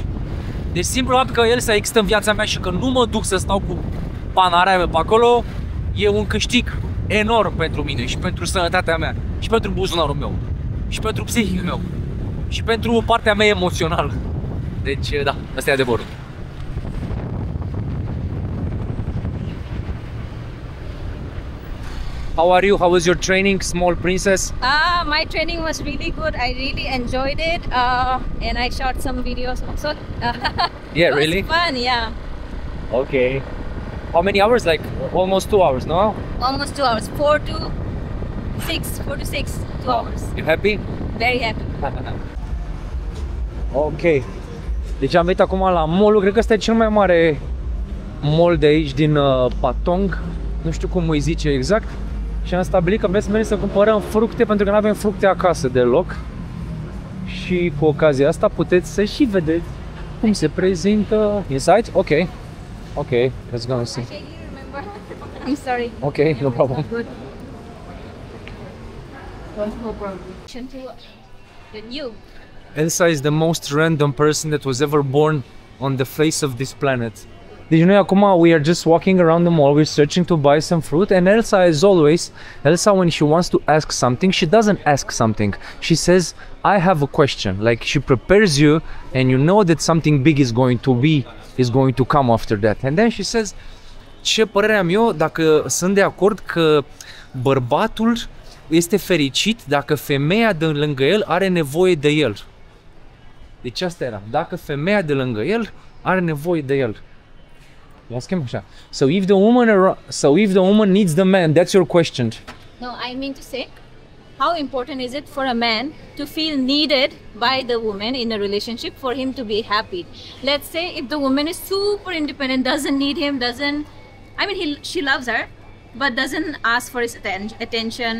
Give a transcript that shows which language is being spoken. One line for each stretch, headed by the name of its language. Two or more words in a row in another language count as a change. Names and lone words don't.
Romanian: Deci simplu fapt că Elsa există în viața mea și că nu mă duc să stau cu panarea mea pe acolo, e un câștig enorm pentru mine și pentru sănătatea mea, și pentru buzunarul meu, și pentru psihicul meu, și pentru partea mea emoțională. Deci, da, asta e adevărul.
English: How are you? How was your training, small princess? My training was really good. I really enjoyed it. And I shot some videos also. Yeah, it was really? Fun, yeah. Okay. How many hours? Like almost 2 hours, no? Almost 2 hours. 4 to 6. 2 hours. You happy? Very happy. Ok.
Romanian: Deci am venit acum la mall-ul, cred că ăsta e cel mai mare mall de aici din Patong. Nu știu cum îi zice exact. Și am stabilit că vrem să mergem să cumpărăm fructe, pentru că nu avem fructe acasă deloc. Și cu ocazia asta puteți să și vedeți cum se prezintă inside.
English: Ok. Ok, let's go and see. Okay, you remember? I'm sorry. Ok, no problem. Good. No problem. The new. Elsa is the most random person that was ever born on the face of this planet.
Romanian: Deci noi acum
English: we are just walking around the mall, we're searching to buy some fruit, and Elsa, as always, Elsa, when she wants to ask something, she doesn't ask something. She says, I have a question. Like, she prepares you and you know that something big is going to come after that. And then she says,
Romanian: ce părere am eu dacă sunt de acord că bărbatul este fericit dacă femeia de lângă el are nevoie de el. Deci asta era, dacă femeia de lângă el are nevoie de el.
English: Ask him așa. So if the woman needs the man, that's your question. No, I mean to say, how important is it for a man to feel needed by the woman in a relationship for him to be happy? Let's say if the woman is super independent, doesn't need him, she loves her, but doesn't ask for his attention.